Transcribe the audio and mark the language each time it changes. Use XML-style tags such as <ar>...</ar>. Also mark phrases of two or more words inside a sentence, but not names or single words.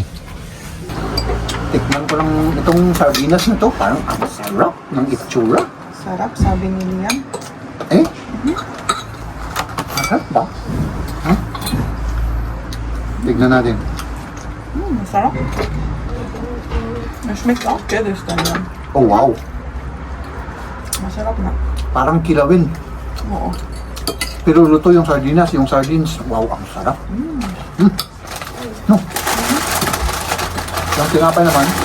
<tl>Tikman ko lang itong sardinas na to. Parang ang sarap ng itsura. Sarap, sabi ni Liam. Sarap ba? Tignan natin. Masarap.</tl> <de>Das schmeckt auch Kiddisch dann, ja.</de> <tl>Oh wow. Masarap na. Parang kilawin. Oo. Pero luto yung sardinas. Yung sardines, wow, ang sarap. No. Yung tinapay naman.</tl>